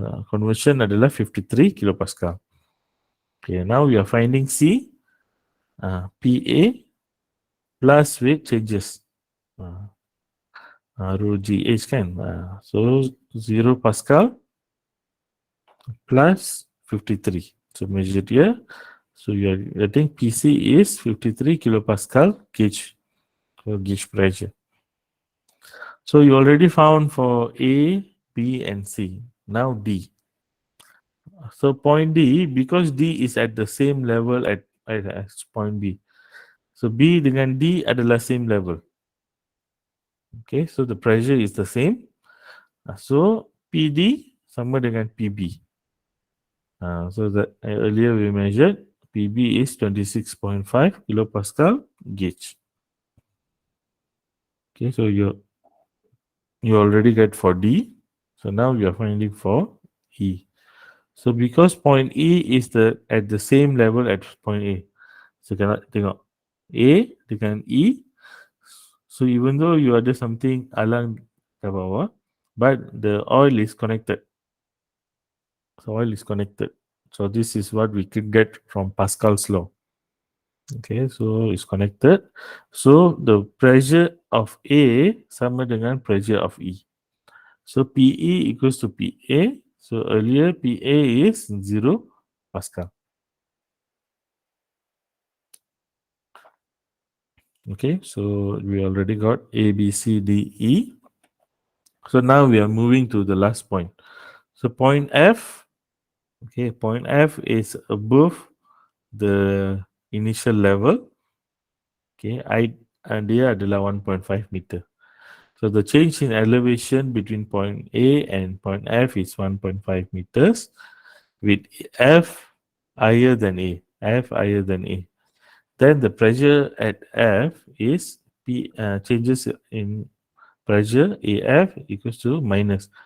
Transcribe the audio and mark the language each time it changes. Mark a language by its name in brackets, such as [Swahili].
[Malay] Conversion adalah 53 kilopascal. [English] Okay, now we are finding C. PA plus weight changes. Rho GH kan. So 0 Pascal plus 53. So measured here. So you are getting PC is 53 kilopascal gauge. So gauge pressure. So you already found for A, B and C. Now D. So point D, because D is at the same level as point B. So B [Malay] dengan [English] D [Malay] adalah [English] same level. Okay, so the pressure is the same. So PD [Malay] sama dengan [English] PB. So that earlier we measured PB is 26.5 kilopascal gauge. Okay, so you already get for D. So now we are finding for E. So because point E is at the same level at point A. [Malay] So kita tengok A dengan E. [English] So even though you [Malay] ada [English] something [Malay] alang ke bawah, [English] but the oil is connected. So oil is connected. So this is what we could get from Pascal's law. Okay, so it's connected. So the pressure of A [Malay] sama dengan [English] pressure of E. So PE equals to PA. So earlier PA is 0 Pascal. Okay, so we already got A, B, C, D, E. So now we are moving to the last point. So point F, okay, point F is above the initial level. Okay, and [Malay] dia adalah [English] 1.5 meter. So the change in elevation between point A and point F is 1.5 meters with F higher than A. F higher than A. Then the pressure at F is changes in pressure AF equals to minus.